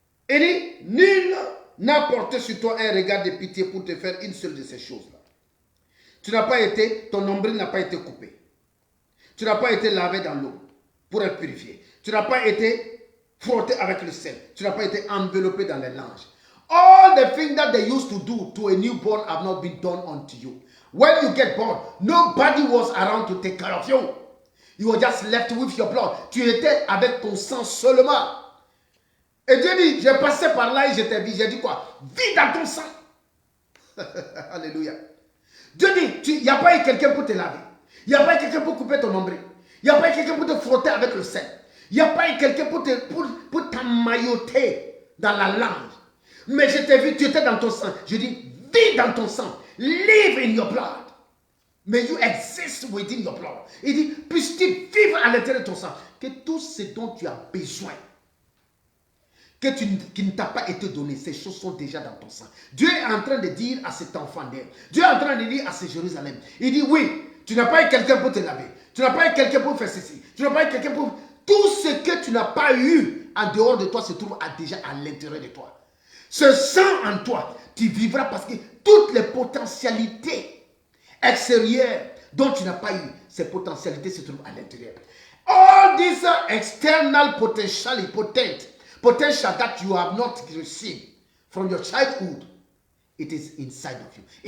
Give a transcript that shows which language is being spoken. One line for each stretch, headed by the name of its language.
French: Il dit, nul n'a porté sur toi un regard de pitié pour te faire une seule de ces choses-là. Tu n'as pas été, ton nombril n'a pas été coupé. Tu n'as pas été lavé dans l'eau pour être purifié. Tu n'as pas été frotté avec le sel. Tu n'as pas été enveloppé dans les langes.
English: All the things that they used to do to a newborn have not been done unto you. When you get born, nobody was around to take care of you. You were just left with your blood.
French: Tu étais avec ton sang seulement. Et Dieu dit, j'ai passé par là et je t'ai vu. J'ai dit quoi? Vis dans ton sang. Alléluia. Dieu dit, il n'y a pas eu quelqu'un pour te laver. Il n'y a pas eu quelqu'un pour couper ton nombril. Il n'y a pas eu quelqu'un pour te frotter avec le sel. Il n'y a pas eu quelqu'un pour t'emmailloter dans la langue. Mais je t'ai vu, tu étais dans ton sang. Je dis, vis dans ton sang.
English: Live in your blood. May you exist within your blood.
French: Il dit, puisses-tu vivre à l'intérieur de ton sang. Que tout ce dont tu as besoin, qui ne t'a pas été donné, ces choses sont déjà dans ton sang. Dieu est en train de dire à cet enfant d'air. Dieu est en train de dire à ce Jérusalem. Il dit, oui, tu n'as pas eu quelqu'un pour te laver. Tu n'as pas eu quelqu'un pour faire ceci. Tu n'as pas eu quelqu'un pour... Tout ce que tu n'as pas eu en dehors de toi se trouve déjà à l'intérieur de toi. Ce sang en toi, tu vivras parce que toutes les potentialités extérieures dont tu n'as pas eu, ces potentialités se trouvent à l'intérieur.
English: All these external potential that you have not received from your childhood, it is inside of you.